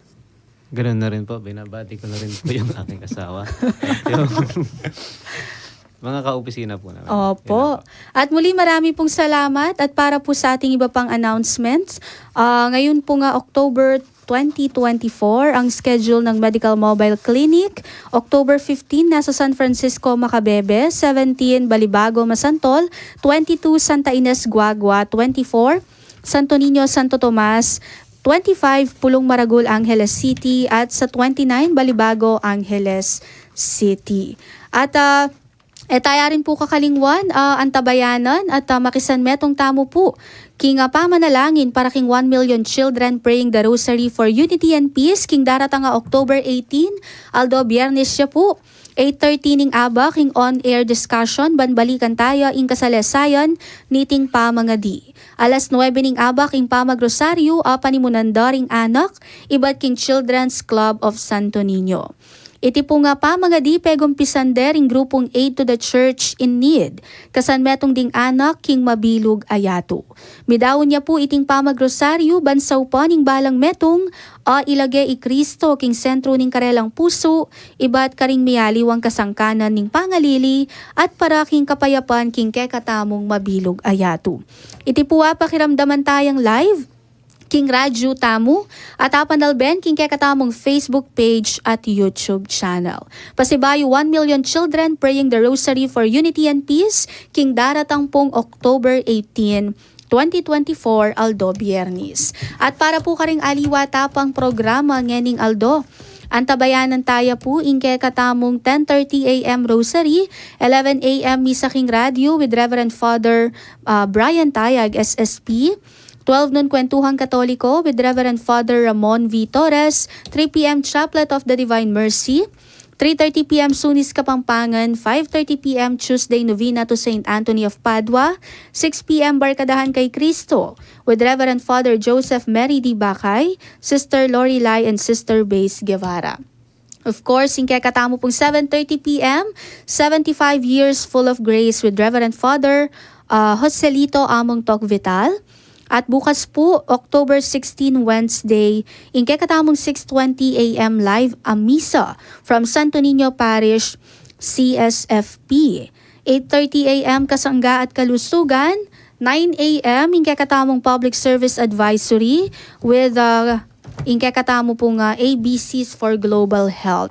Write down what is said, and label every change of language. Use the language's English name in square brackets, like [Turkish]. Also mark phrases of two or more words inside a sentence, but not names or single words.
[Filipino] Ganun na rin po, binabati ko na rin po yung aking asawa. At yung Mga ka-opisina po namin. Opo. At muli marami pong salamat at para po sa ating iba pang announcements, ngayon po nga October 2024 ang schedule ng Medical Mobile Clinic. October 15 nasa San Francisco, Macabebe, 17 Balibago, Masantol, 22 Santa Ines, Guagua, 24 Santo Niño, Santo Tomas, 25 Pulong Maragul, Angeles City at sa 29 Balibago, Angeles City. [Pampanga] At tayo rin po kakalingwan, antabayanan at makisan metong tamo po. King pamanalangin para king [English] 1 million children praying the rosary for unity and peace. [Pampanga] King daratang October 18, aldo biyernes siya po. 8:30 ning aba, king [English] on-air discussion, [Pampanga] banbalikan tayo, ing kasalesayan, niting pamangadi. Alas 9 ning aba, king pamagrosaryo, panimunandaring anak, iba't king Children's Club of Santo Niño. Iti po nga pa mga di pegumpisander ing grupong Aid to the Church in Need. Kasan metong ding anak king mabilog ayato. Midawon niya po iting pamagrosaryo bansaw pa ning balang metong ilagay i Kristo king sentro ning karelang puso, iba't karing miyaliwang kasangkanan ning pangalili at para king kapayapan king kekatamong mabilog ayato. Iti po pakiramdaman tayang live King Radyo Tamu at apanalben king kekatamong Facebook page at YouTube channel. Pasibayo [English] 1 million children praying the rosary for unity and peace [Pampanga] king daratang pong October 18, 2024 aldo biyernes. At para po karing aliwata pang programa ngening aldo, antabayanan tayo po ingke katamong 10:30 a.m. [English] Rosary, 11 a.m. Misa King Radio with Reverend Father Brian Tayag, SSP, 12 noon Kwentuhang Katoliko with Reverend Father Ramon V. Torres, 3 p.m. Chaplet of the Divine Mercy, 3:30 p.m. Sunis Kapampangan, 5:30 p.m. Tuesday Novena to St. Anthony of Padua, 6 p.m. Barkadahan kay Cristo with Reverend Father Joseph Mary D. Bacay, Sister Lori Lai, and Sister Base Guevara. Of course, [Pampanga] ingke katamo pong 7:30 p.m. [English] 75 Years Full of Grace with Reverend Father Joselito Among Tok Vital. [Pampanga] At bukas po, October 16, Wednesday, ingke katamong 6:20 a.m. [Filipino] live ang misa from Santo Niño Parish, CSFP. 8:30 a.m. Kasangga at Kalusugan, 9 a.m. [Pampanga] ingke katamong Public Service Advisory with ingke katamo pong ABCs for Global Health.